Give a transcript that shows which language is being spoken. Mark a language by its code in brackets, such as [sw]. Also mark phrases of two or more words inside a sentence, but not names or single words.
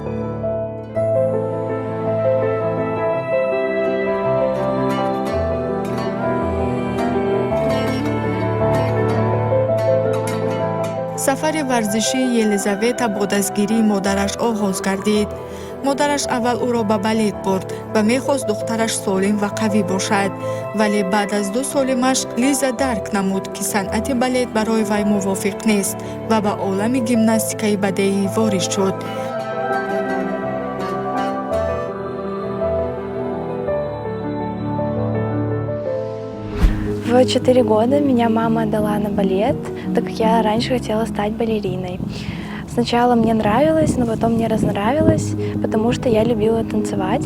[tg] сафари варзишии Елизавета бо дастгирии модараш оғоз гардид. модараш аввал ӯро ба балет бурд ва мехост духтараш солим ва қавӣ бошад. вале баъд аз 2 соли машқ Лиза дарк намуд ки санъати балет барои вай мувофиқ нест ва ба олами гимнастикаи бадеӣ ворид шуд. [ru] В 4 года меня мама отдала на балет, так как я раньше хотела стать балериной. Сначала мне нравилось, но потом мне разнравилось, потому что я любила танцевать.